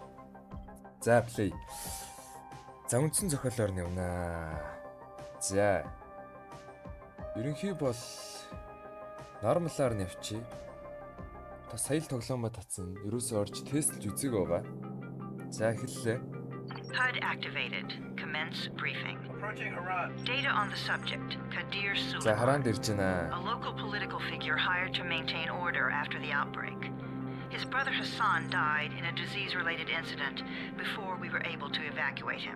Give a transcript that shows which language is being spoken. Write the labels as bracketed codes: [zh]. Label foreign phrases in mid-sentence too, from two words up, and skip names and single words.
[mn] За play. За үндсэн зохиолоор нь явнаа. За. Ерөнхий бол нормалаар нь явчих. Сая л тоглоомоо татсан. Ерөөсөө орж тестлж үзег байгаа. За эхэллээ. [en] HUD activated. Commence briefing. Data on the subject, Kadir Suleiman, a local political figure hired to maintain order after the outbreak. His brother Hassan died in a disease-related incident before we were able to evacuate him.